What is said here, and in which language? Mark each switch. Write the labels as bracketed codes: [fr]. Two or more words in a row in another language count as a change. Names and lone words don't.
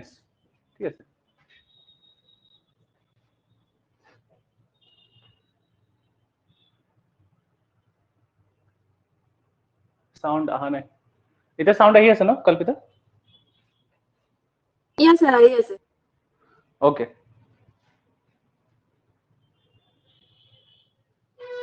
[as] ঠিক আছে, সাউন্ড আহা নাই, এটা সাউন্ড আহি আছে ন কল্পিতা? ইয়া স্যার আই আছে। ওকে,